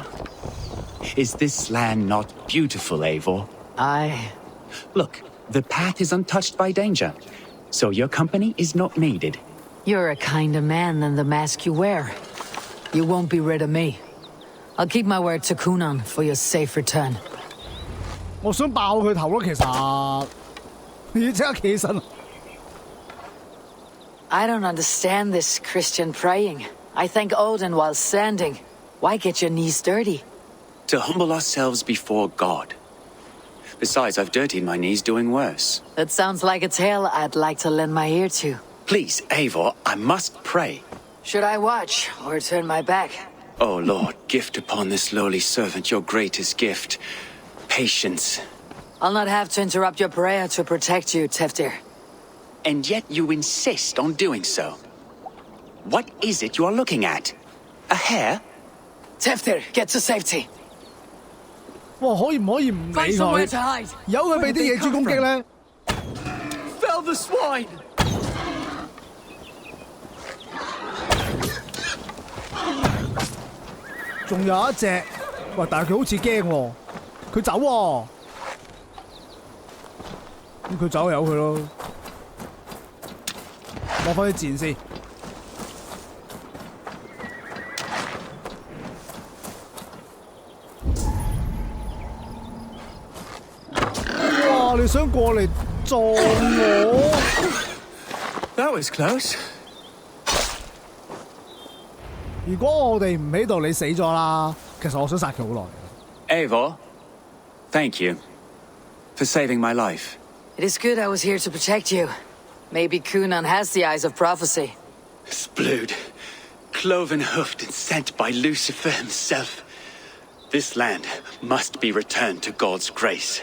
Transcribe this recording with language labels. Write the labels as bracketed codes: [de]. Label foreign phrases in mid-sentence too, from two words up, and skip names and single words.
[en] Is this land not beautiful, Eivor? Aye. Look, the path is untouched by danger, so your company is not needed. You're a kinder man than the mask you wear. You won't be rid of me. I'll keep my word to Kunan for your safe return. [yue] 我想爆佢頭咯，其實你要即刻企起身。 [en] I don't understand this Christian praying. I thank Odin while standing. Why get your knees dirty? To humble ourselves before God. Besides, I've dirtied my knees doing worse. That sounds like a tale I'd like to lend my ear to. Please, Eivor, I must pray. Should I watch or turn my back? Oh, Lord, gift upon this lowly servant your greatest gift. Patience. I'll not have to interrupt your prayer to protect you, Teftir. And yet you insist on doing so. What is it you are looking at? A hare? Teftir, get to safety. [yue] 哇，可以唔可以唔理 [en] Find somewhere [yue] 佢 [en] to hide.？ [yue] 由佢俾啲野豬攻擊咧。 [en] Fell the swine! [yue] 仲有一隻，喂，但係佢好似驚喎。佢走喎，咁佢走由佢咯，攞翻啲箭先。哇！你想過嚟撞我 [en] That was close. [yue] 如果我哋唔喺度，你死咗啦。其實我想殺佢好耐。 [en] Eivor, thank you for saving my life. It is good I was here to protect you. Maybe Kunan has the eyes of prophecy. Splood, cloven-hoofed and sent by Lucifer himself. This land must be returned to God's grace.